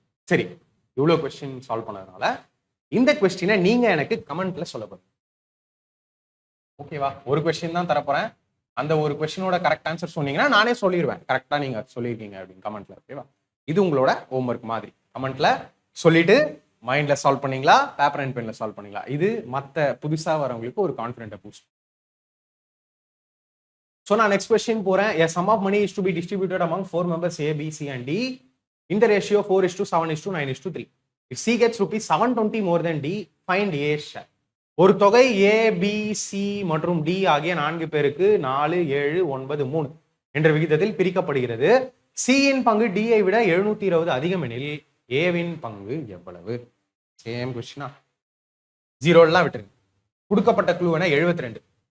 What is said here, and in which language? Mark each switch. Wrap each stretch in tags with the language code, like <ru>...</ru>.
<ta>சரி, இவ்வளோ question solve பண்ணதுனால இந்த கொஸ்டினை நீங்க எனக்கு கமெண்ட்ல சொல்ல போறீங்க. ஓகேவா? ஒரு கொஸ்டின் தான் தரப்போறேன். அந்த ஒரு கொஸ்டினோட கரெக்ட் ஆன்சர் சொன்னீங்கன்னா நானே சொல்லிடுவேன் கரெக்டா நீங்க சொல்லியிருக்கீங்க அப்படின்னு கமெண்ட்ல. ஓகேவா? இது உங்களோட ஹோம்ஒர்க் மாதிரி. கமெண்ட்ல சொல்லிட்டு மைண்ட்ல சால்வ் பண்ணீங்களா, பேப்பர் அண்ட் பென்ல சால்வ் பண்ணீங்களா, இது மற்ற புதுசா வரவங்களுக்கு ஒரு கான்ஃபிடென்ட்டை பூஸ்ட்.</ta> <en>So</en> <ta>நான்</ta> <en>next question</en> <ta>போறேன்.</ta> <en>A sum of money is to be distributed among 4 members A, B, C and D in the ratio 4:7:9:3. If C gets rupees 720 more than D, find A share.</en> <ta>ஒரு தொகை A, B, C மற்றும் D ஆகிய 4 பேருக்கு 4, 7, 9, 3 என்ற விகிதத்தில் பிரிக்கப்படுகிறது. C இன் பங்கு D ஐ விட 720 அதிகம் எனில் A வின் பங்கு எவ்வளவு? சேம் கொஸ்டினா? 0 எல்லாம் விட்டுருங்க. கொடுக்கப்பட்ட க்ளூ என்ன? 72.</ta>